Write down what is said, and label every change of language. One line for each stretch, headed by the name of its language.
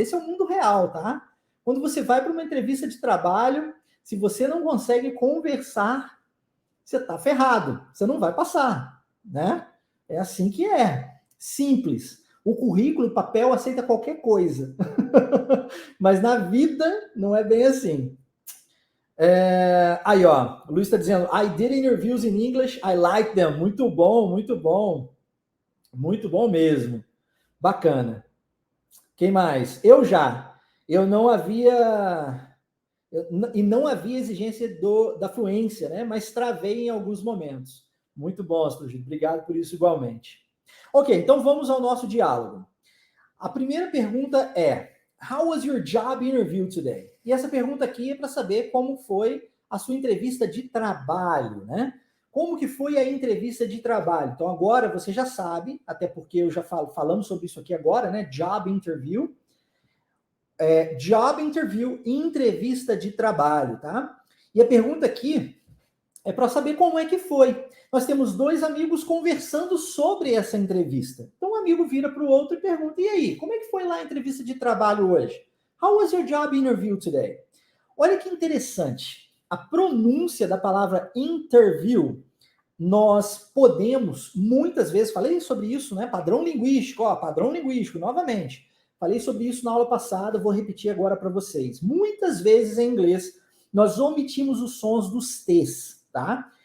Portuguese: Esse é o mundo real, tá? Quando você vai para uma entrevista de trabalho, se você não consegue conversar, você tá ferrado. Você não vai passar, né? É assim que é. Simples. O currículo, o papel aceita qualquer coisa. Mas na vida não é bem assim. Aí, ó, o Luiz está dizendo,
English: I did interviews in English, I like them.
Portuguese: Muito bom, muito bom. Muito bom mesmo. Bacana. Quem mais? Eu não havia... e não havia exigência da fluência, né? Mas travei em alguns momentos. Muito bom, Astrogito. Obrigado por isso igualmente. Ok, então vamos ao nosso diálogo. A primeira pergunta é,
English: how was your job interview today?
Portuguese: E essa pergunta aqui é para saber como foi a sua entrevista de trabalho, né? Como que foi a entrevista de trabalho? Então agora você já sabe, até porque eu já falamos sobre isso aqui agora, né? Job interview. Job interview, entrevista de trabalho, tá? E a pergunta aqui é para saber como é que foi. Nós temos dois amigos conversando sobre essa entrevista. Então, um amigo vira para o outro e pergunta, e aí, como é que foi lá a entrevista de trabalho hoje?
English: How was your job interview today?
Portuguese: Olha que interessante. A pronúncia da palavra interview, nós podemos, muitas vezes, falei sobre isso, né? Padrão linguístico, padrão linguístico, novamente. Falei sobre isso na aula passada, vou repetir agora para vocês. Muitas vezes em inglês, nós omitimos os sons dos T's, tá?